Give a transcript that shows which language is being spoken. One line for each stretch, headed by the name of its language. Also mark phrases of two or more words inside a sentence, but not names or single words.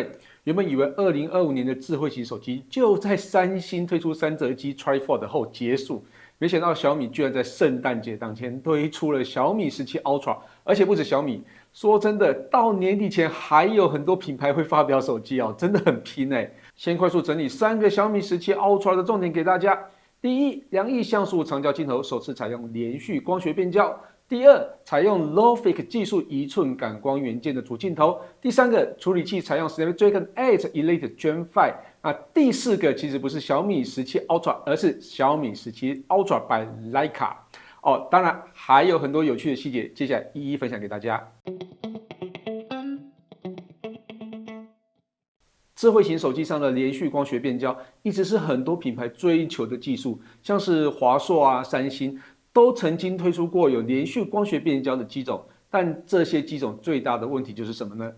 Chinese: 原本以為2025年的智慧型手機就在三星推出三折機 Tri-Fold 後結束，沒想到小米居然在聖誕節當天推出了小米17 Ultra， 而且不止小米，說真的，到年底前還有很多品牌會發表手機哦，真的很拼哎。先快速整理3個小米17 Ultra 的重點給大家。第一，2億像素長焦鏡頭首次採用連續光學變焦。第二，採用 LOFIC 技術1寸感光元件的主鏡頭。第三個，處理器採用 Snapdragon 8 Elite Gen 5。第四個其實不是小米17 Ultra， 而是小米17 Ultra by Leica。當然還有很多有趣的細節，接下來一一分享給大家。智慧型手機上的連續光學變焦一直是很多品牌追求的技術，像是華碩三星都曾經推出過有連續光學變焦的機種，但這些機種最大的問題就是什麼呢？